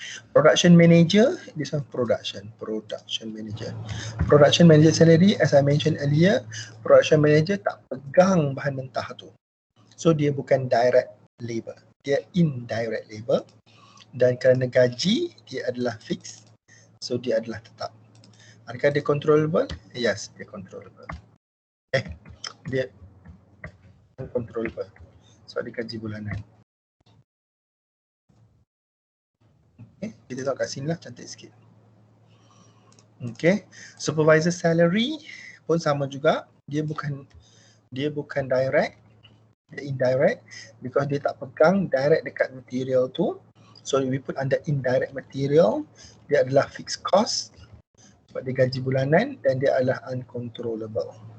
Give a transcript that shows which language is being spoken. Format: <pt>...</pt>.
<en>Production manager, this one production manager.</en> <ms>Production manager salary,</ms> <en>as I mentioned earlier,</en> <ms>production manager tak pegang bahan mentah tu. So dia bukan direct labor, dia indirect labor. Dan kerana gaji dia adalah fixed, so dia adalah tetap. Adakah dia controllable? Yes, dia controllable. Dia uncontrollable. So dia gaji bulanan. Okay, kita tengok kat sini lah, cantik sikit. Okay, supervisor salary pun sama juga. Dia bukan direct, dia indirect because dia tak pegang direct dekat material tu.</ms> <en>So we put under indirect material.</en> <ms>Dia adalah fixed cost sebab dia gaji bulanan dan dia adalah uncontrollable.</ms>